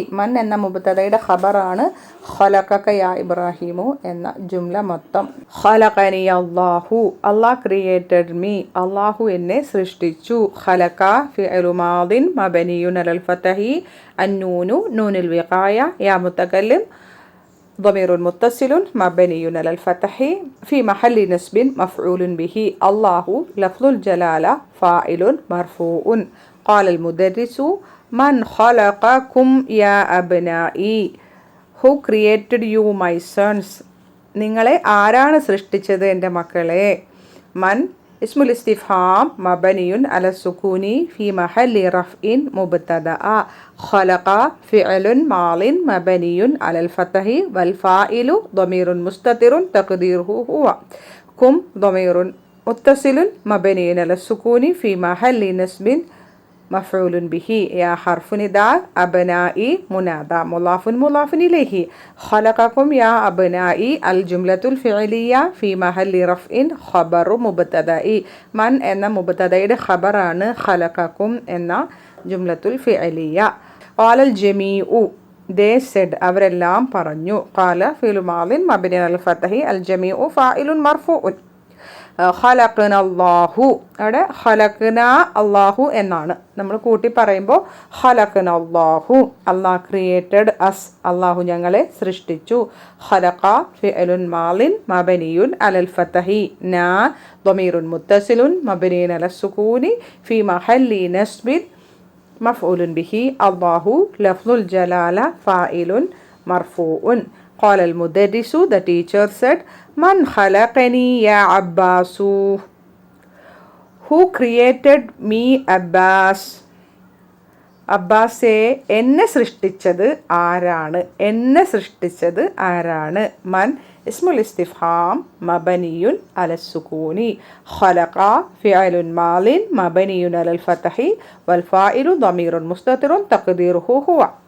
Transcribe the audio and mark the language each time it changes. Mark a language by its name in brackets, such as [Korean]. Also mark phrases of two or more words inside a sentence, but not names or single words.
[Malayalam] മൻ എന്ന മുബ്തദയുടെ ഖബറാണ് [Arabic] خلقك يا إبراهيم [Malayalam] എന്ന ജുംല മൊത്തം. [Arabic] خلقني الله. [English] Allah created me. [Malayalam] അല്ലാഹു എന്നെ സൃഷ്ടിച്ചു. [Arabic] خلق فعل ماض مبني على الفتح. النون نون الوقاية. ياء المتكلم ضمير متصل مبني على الفتح في محل نصب مفعول به. الله لفظ الجلالة فاعل مرفوع. قال المدرس من خلقكم يا أبنائي? [English] Who created you my sons? [Malayalam] നിങ്ങളെ ആരാണ് സൃഷ്ടിച്ചത് എൻ്റെ മക്കളെ? [Arabic] من اسم الاستفهام مبني على السكون في محل رفع مبتدأ. خلق فعل ماض مبني على الفتح والفاعل ضمير مستتر تقديره هو. كم ضمير متصل مبني على السكون في محل نصب مفعول به. يا حرف نداء أبنائي منادى مضاف مضاف إليه. خلقكم يا أبنائي الجملة الفعلية في محل رفع خبر مبتدأ. [Malayalam] من എന്ന മുബത്തദയുടെ ഖബറാണ് ഖലഖക്കും എന്ന [Arabic] الجملة الفعلية. قال الجميع [English] they said [Malayalam] അവരെല്ലാം പറഞ്ഞു. [Arabic] قال فعل ماض مبني على الفتح الجميع فاعل مرفوع. خلقنا الله [Malayalam] അവിടെ [Arabic] خلقنا الله [Malayalam] എന്നാണ്. നമ്മൾ കൂട്ടി പറയുമ്പോൾ [Arabic] خلقنا الله [English] Allah created us [Malayalam] അല്ലാഹു ഞങ്ങളെ സൃഷ്ടിച്ചു. [Arabic] خلق فعل ماض مبني على الفتح نا ضمير متصل مبني على السكون في محل نصب مفعول به. الله لفظ الجلالة فاعل مرفوع. قال المدرس [English] the teacher said [Arabic] من خلقني يا عباس [English] who created me [Malayalam] അബ്ബാസ് അബ്ബാസെ എന്നെ സൃഷ്ടിച്ചത് ആരാണ് എന്നെ സൃഷ്ടിച്ചത് ആരാണ്. [Arabic] من اسم الاستفهام مبني على السكون. خلق فعل ماض مبني على الفتح والفاعل ضمير مستتر تقديره هو.